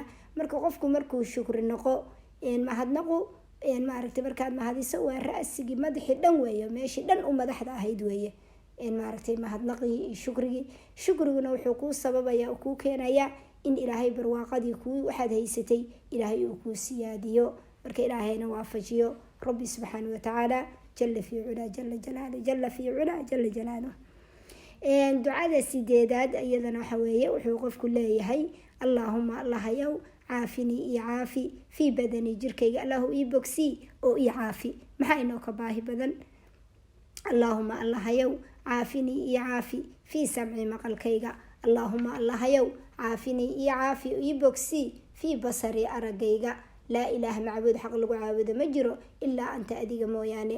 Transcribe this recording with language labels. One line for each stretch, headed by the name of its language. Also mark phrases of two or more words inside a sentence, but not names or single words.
Somali: marka qofku markuu shukri naqo mahadnaqu maaragtay markaad mahadiso waa ra-sigii madaxii dhan weeye, meeshii dhan u madaxda ahayd weeye maaragtay mahadnaqii iyo shukriguna wuxuu kuu sababaya kuu keenaya in ilaahay barwaaqadii waxaad haysatay ilaahay uu kuu siyaadiyo. marka ilaahayna waafajiyo
Arabic: ربي سبحانه وتعالى جل في علاه جل جلاله جل في علاه جل جلاله.
Somali: ducada sideedaad iyadana waxa weeye wuxuu qofku leeyahay allaahuma allahayow caafini iyo caafi
Arabic: في بدني
Somali: jirkayga, allahu ii bogsii oo ii caafi. maxaa inoo ka baahi badan? allaahuma allahayow caafini iyo caafi
Arabic: في سمعي
Somali: maqalkayga, allaahuma allahayow caafini iyo caafi ii bogsii
Arabic: في بصري
Somali: aragayga,
Arabic: لا إله
Somali: macbuud xaq lagu caabudo ma jiro
Arabic: إلا أنت
Somali: adiga mooyaane.